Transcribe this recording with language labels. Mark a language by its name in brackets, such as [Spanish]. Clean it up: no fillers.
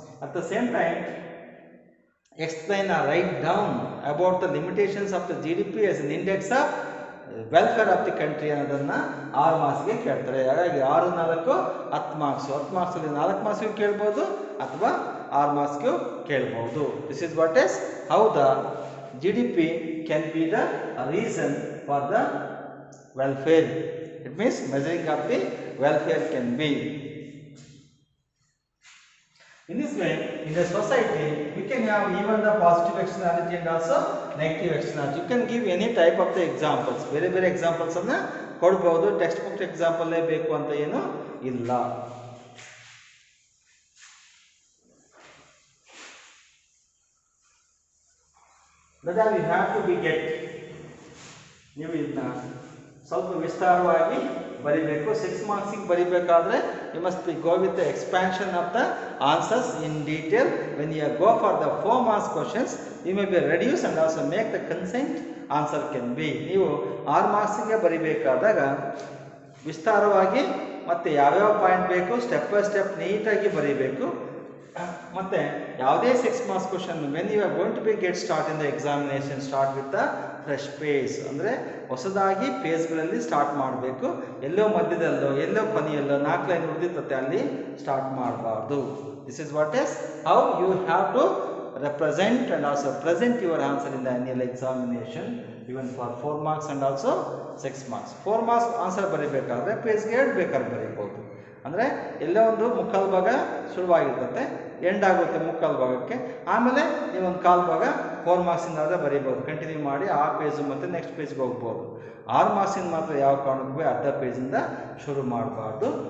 [English] at the same time explain or write down about the limitations of the GDP as an index of welfare of the country [Kannada] ಅನ್ನೋದನ್ನು 6 ಮಾರ್ಕ್ಸ್ಗೆ ಕೇಳ್ತಾರೆ. ಹಾಗಾಗಿ 6, 4, 10 marks. 10 ಮಾರ್ಕ್ಸಲ್ಲಿ 4 ಮಾರ್ಕ್ಸ್ಗೂ ಕೇಳ್ಬೋದು ಅಥವಾ 6 ಮಾರ್ಕ್ಸ್ಗೂ ಕೇಳ್ಬೋದು. [English] This is what is how the GDP can be the reason for the welfare. It means measuring of the welfare can be. In this way, in the society, we can have even the positive externality and also negative externality. You can give any type of the examples. [Kannada] ಬೇರೆ ಬೇರೆ examples ಅನ್ನ ಕೊಡಬಹುದು. Text book example ಬೇಕು ಅಂತ ಏನು ಇಲ್ಲ. [English] That you have to be get. [Kannada] ನೀವು ಇದನ್ನ ಸ್ವಲ್ಪ ವಿಸ್ತಾರವಾಗಿ ಬರಿಬೇಕು. 6 ಮಾರ್ಕ್ಸಿಗೆ ಬರಿಬೇಕಾದ್ರೆ [English] You must be go with the expansion of the answers in detail. When you go for the 4 marks questions you may be reduce and also make the consent answer can be. [Kannada] ನೀವು 6 ಮಾರ್ಕ್ಸಿಗೆ ಬರಿಬೇಕಾದಾಗ ವಿಸ್ತಾರವಾಗಿ ಮತ್ತು ಯಾವ್ಯಾವ point ಬೇಕು step by step ನೀಟಾಗಿ ಬರೀಬೇಕು. ಮತ್ತು ಯಾವುದೇ 6 marks question [English] When you are going to be get start in the examination start with the fresh page. [Kannada] ಅಂದರೆ ಹೊಸದಾಗಿ ಪೇಜ್ಗಳಲ್ಲಿ ಸ್ಟಾರ್ಟ್ ಮಾಡಬೇಕು. ಎಲ್ಲೋ ಮಧ್ಯದಲ್ಲೋ ಎಲ್ಲೋ ಕೊನೆಯಲ್ಲೋ 4 ಲೈನ್ ಉಳಿದಿರ್ತತೆ ಅಲ್ಲಿ ಸ್ಟಾರ್ಟ್ ಮಾಡಬಾರ್ದು. [English] This is what is how you have to represent and also present your answer in the annual examination even for 4 marks and also 6 marks. 4 marks answer [Kannada] ಬರಿಬೇಕಾದ್ರೆ ಪೇಜ್ಗೆ 2 ಬೇಕಾದ್ರೆ ಬರೀಬಹುದು. ಅಂದರೆ ಎಲ್ಲೋ ಒಂದು ಮುಕ್ಕಾಲು ಭಾಗ ಶುರುವಾಗಿರ್ತದೆ, ಎಂಡ್ ಆಗುತ್ತೆ ಮುಕ್ಕಾಲು ಭಾಗಕ್ಕೆ. ಆಮೇಲೆ ನೀವೊಂದು ಕಾಲು ಭಾಗ 4 ಮಾರ್ಕ್ಸಿಂದಾದರೆ ಬರೀಬೋದು. ಕಂಟಿನ್ಯೂ ಮಾಡಿ ಆ ಪೇಜು ಮತ್ತು ನೆಕ್ಸ್ಟ್ ಪೇಜ್ಗೆ ಹೋಗ್ಬೋದು. 6 ಮಾರ್ಕ್ಸಿಂದ ಮಾತ್ರ ಯಾವ ಕಾರಣಕ್ಕೂ ಅರ್ಧ ಪೇಜಿಂದ ಶುರು ಮಾಡಬಾರ್ದು.